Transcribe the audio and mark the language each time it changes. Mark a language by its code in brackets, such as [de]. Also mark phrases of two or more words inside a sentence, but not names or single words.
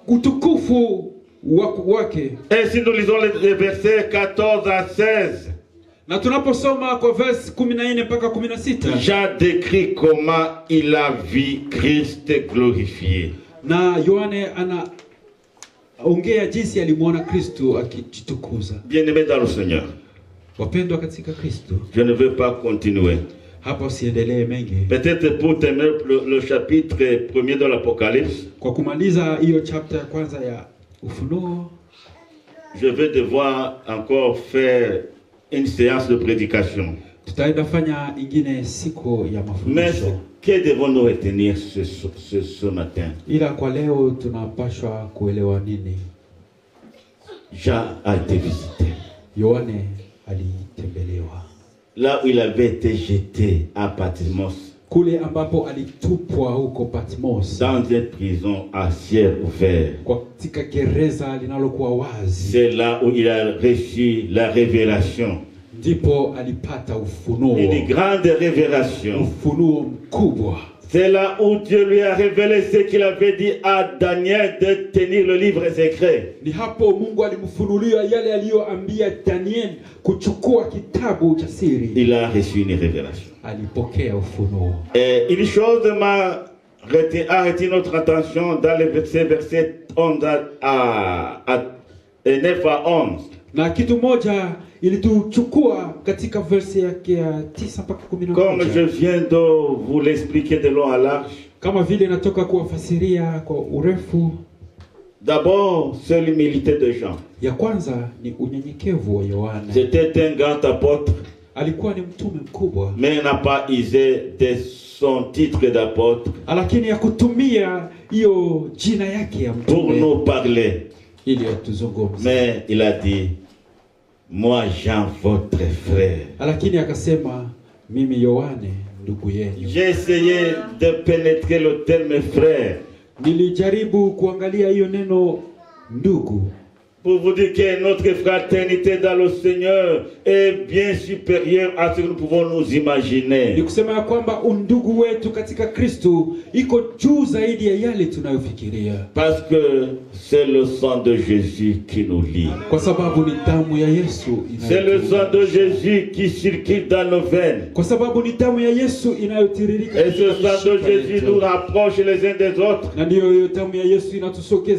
[fr] Et si nous lisons les versets 14 à 16, [sw] Na tunaposoma kwa verse 14 mpaka 16, [fr] Jean décrit comment il a vu Christ glorifié. [sw] na Yohane anaongea jinsi alimuona Kristo akijitukuza. [fr] Bien-aimés dans le Seigneur, [sw] Wapendwa katika Kristo, [fr] je ne veux pas continuer. [sw] hapa usiendelee mengi. [fr] Peut-être pour terminer le chapitre 1er de l'Apocalypse, [sw] Kwa kumaliza hiyo chapter ya kwanza ya Ufunuo, [fr] je vais devoir encore faire une séance de prédication. [sw] tutaenda fanya ingine siku ya [fr] Mais [sw] mafundisho. [fr] que devons-nous retenir ce matin? [sw] Ila kwa leo tunapashwa kuelewa nini? [fr] Jean a été visité. [sw] Yohane alitembelewa [fr] Là où il avait été jeté à Patmos, [sw] kule ambapo alitupwa huko Patmos, [fr] dans une prison à ciel ouvert. [sw] katika gereza linalokuwa wazi, [fr] C'est là où il a reçu la révélation. [sw] ndipo alipata ufunuo, [fr] Une grande révélation. [sw] ufunuo mkubwa. [fr] C'est là où Dieu lui a révélé ce qu'il avait dit à Daniel de tenir le livre secret. [sw] Ni hapo Mungu alimfunulia yale aliyoambia Daniel kuchukua kitabu cha siri. [fr] Il a reçu une révélation. [sw] Alipokea ufunuo. [fr] Et une chose a retenu notre attention dans les versets 11 et 9 à 11. [sw] Na kitu moja ilituchukua katika verse yake ya 9 mpaka [fr] Comme je [sw] 11. [fr] viens de vous l'expliquer de long à large, [sw] Kama vile natoka kuwafasiria kwa urefu. [fr] d'abord, c'est l'humilité de Jean. [sw] Ya kwanza ni unyenyekevu wa Yohana. [fr] C'était un grand apôtre, [sw] Alikuwa ni mtume mkubwa, [fr] mais il n'a pas usé de son titre d'apôtre [sw] lakini ya kutumia hiyo jina yake ya [fr] pour [sw] mtume [fr] nous parler. [sw] ili atuzungumze. [fr] Mais il a dit, moi Jean, votre frère. [sw] Lakini akasema, mimi Yohane ndugu yenu. [fr] J'ai essayé de pénétrer le terme frère [sw] Nilijaribu kuangalia hiyo neno ndugu, [fr] pour vous dire que notre fraternité dans le Seigneur est bien supérieure à ce que nous pouvons nous [sw] ni [fr] imaginer. [sw] kusema ya kwamba undugu wetu katika Kristo iko juu zaidi ya yale tunayofikiria, [fr] Parce que c'est le sang de Jésus qui nous lie. [sw] kwa sababu ni damu ya Yesu [fr] C'est le sang de [sw] inayotuunganisha. [fr] Jésus qui circule dans nos veines. [sw] Kwa sababu ni damu ya Yesu inayotiririka [fr] Et ce [sw] katika [fr] sang de [sw] mishipa [fr] Jésus [sw] yetu. [fr] nous rapproche les uns des autres. [sw] Na ndiyo hiyo damu ya Yesu inatusogeza